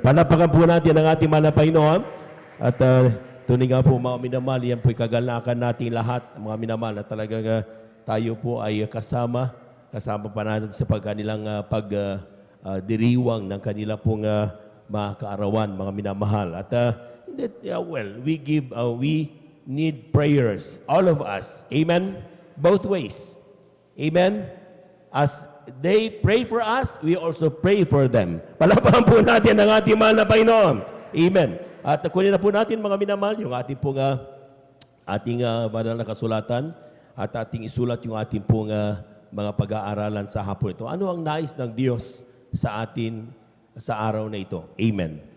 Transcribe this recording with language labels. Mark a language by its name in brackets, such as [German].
[Filipino] Palapakan po natin ang ating mahal na Panginoon. At tuning nga po mga minamahal, yan po ikagalakan natin lahat, mga minamahal, na talagang tayo po ay kasama pa natin sa pagkanilang pagdiriwang ng kanila pong mga kaarawan, mga minamahal. [English] At we need prayers, all of us. Amen? Both ways. Amen? As they pray for us, we also pray for them. [Filipino] Palapakan po natin ang ating mahal na Panginoon. Amen. At kunin na po natin, mga minamahal, yung ating pong ating banal na kasulatan at ating isulat yung ating pong mga pag-aaralan sa hapon ito. Ano ang nais ng Diyos sa atin sa araw na ito? Amen.